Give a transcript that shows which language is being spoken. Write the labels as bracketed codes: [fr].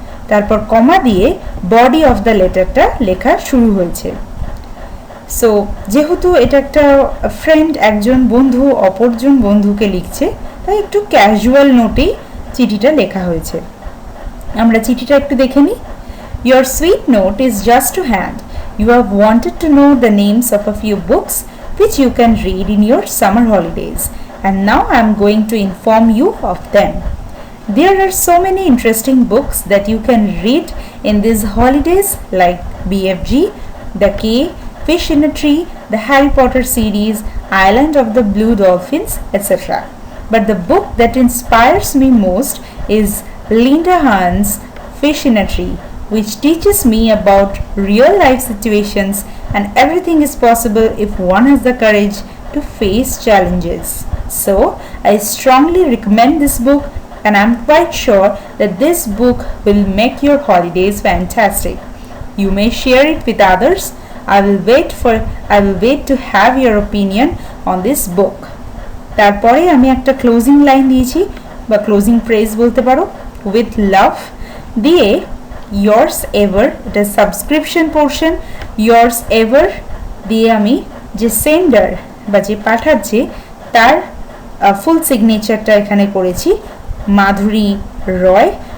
[bn] তারপর কমা দিয়ে body of the লেটারটা লেখা শুরু হয়েছে। সো যেহেতু এটা একটা ফ্রেন্ড, একজন বন্ধু অপরজন বন্ধুকে লিখছে, তাই একটু ক্যাজুয়াল নোটেই চিঠিটা লেখা হয়েছে। আমরা চিঠিটা একটু দেখে নিই। [en] Your sweet note is just to hand. You have wanted to know the names of a few books which you can read in your summer holidays, and now I am going to inform you of them. There are so many interesting books that you can read in these holidays, like BFG, The Cave, Fish in a Tree, the Harry Potter series, Island of the Blue Dolphins, etc. But the book that inspires me most is Linda Hahn's Fish in a Tree, which teaches me about real life situations and everything is possible if one has the courage to face challenges. So, I strongly recommend this book, and I'm quite sure that this book will make your holidays fantastic. You may share it with others. I will wait to have your opinion on this book. [bn] তারপরে আমি একটা closing line দিয়েছি বা closing phrase বলতে পারো, with love দিয়ে yours ever, এটা subscription portion, yours ever দিয়ে আমি যে সেন্ডার বা যে পাঠাচ্ছে তার ফুল সিগনেচারটা এখানে করেছি মাধুরী রয়।